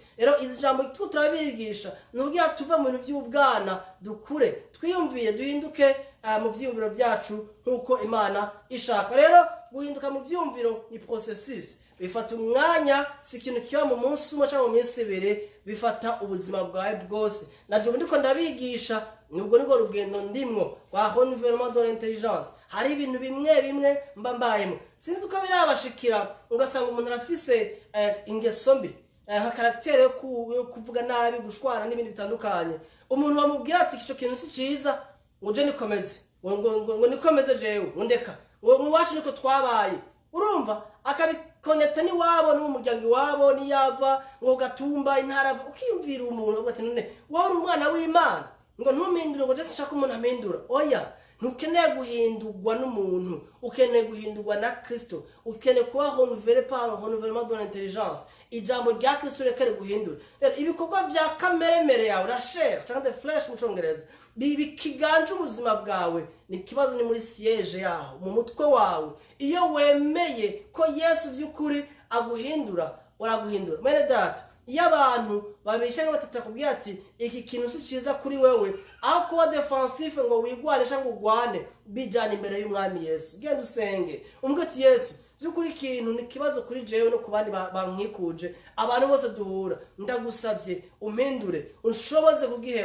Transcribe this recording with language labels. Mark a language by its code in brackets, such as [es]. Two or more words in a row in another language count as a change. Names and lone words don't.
[rn] Rero izi jambo turabigisha nugira tuve mu bintu by'ubwana dukure, twiyumviye duhinduke mu byiyumviro byacu nkuko Imana ishaka. Rero guhinduka mu byiyumviro ni processus, bifata umwanya, si ikintu kiba mu munsi umwe cyangwa mu minsi 2, bifata ubuzima bwawe bwose. Naje ndiko ndabigisha nubwo niko rugendo ndimwo wa [fr] renouvellement de l'intelligence. [rn] Hari ibintu bimwe mba mbayemo, sinzi uko birabashikira ugasanga umuntu arafise ingeso mbi, nka karaktere yo kuvuga nabi, gushwana n'ibindi bitandukanye. Umuntu bamubwira ati ico kintu si ciza, ngo je nikomeze, ngo nikomeze jewe, ndeka ngo wacu niko twabaye. Urumva akabikonnecta ni wabo n'umuryango wabo ni yava ngo gatumba intara, ukiyumvira umuntu ugati none wari umwana w'Imana ngo ntumindure ngo je sishaka umuntu amindura. Oya, ntukeneye guhindurwa n'umuntu, ukeneye guhindurwa na Kristo, ukeneye kuba [fr] renouvelé par renouvellement de l'intelligence. [rn] Ijambo rya Kristo rekere guhindura. Rero ibikorwa bya kameremere yawe, [fr] la chair [rn] cyangwa [en] the flesh [rn] mu Congereza, bikiganje ubuzima bwawe, ni kibazo ni muri siège yaho mu mutwe wawe. Iyo wemeye ko Yesu by'ukuri aguhindura, uraguhindura. Mene data, iyo abantu babishaye batatakubwira ati iki kintu si ciza kuri wewe, aho kuba defensif ngo wigwane cyangwa ugwane, bijana imbere y'Umwami Yesu, genda usenge umwe ati Yesu by'ukuri ikintu ni kibazo kuri jewe no kubandi bankikuje, abantu bose duhura, ndagusavye umpindure unshoboze kugiheba.